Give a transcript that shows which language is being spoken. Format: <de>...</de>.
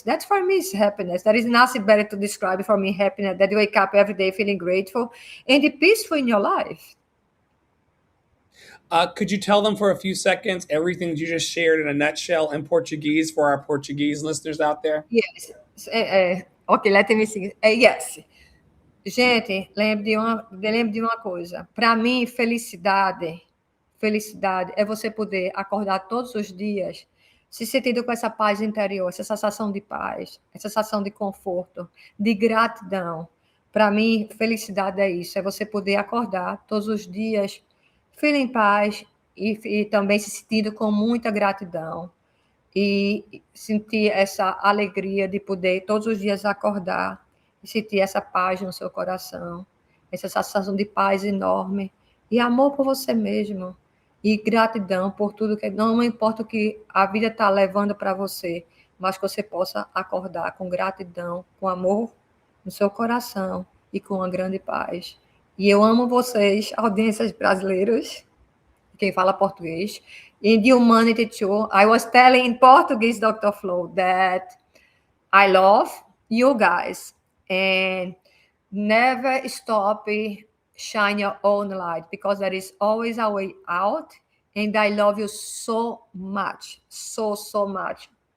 <en>That for me is happiness. There is nothing better to describe for me happiness that you wake up every day feeling grateful and peaceful in your life. Could you tell them for a few seconds everything you just shared in a nutshell in Portuguese for our Portuguese listeners out there? Yes. Okay, let me see. Yes.</en> <pt>Gente, lembre de uma coisa. Para mim, felicidade é você poder acordar todos os dias se sentindo com essa paz interior, essa sensação de paz, essa sensação de conforto, de gratidão. Para mim, felicidade é isso, é você poder acordar todos os dias, feeling paz e também se sentindo com muita gratidão e sentir essa alegria de poder todos os dias acordar e sentir essa paz no seu coração, essa sensação de paz enorme e amor por você mesmo e gratidão por tudo que não importa o que a vida está levando para você, mas que você possa acordar com gratidão, com amor no seu coração e com uma grande paz. E eu amo vocês, audiências brasileiras, quem fala português.</pt> <en>In the humanity too, I was telling in Portuguese, Dr. Flo, that I love you guys and never stop shine your own light because there is always a way out. And I love you so much, so, so much.</en>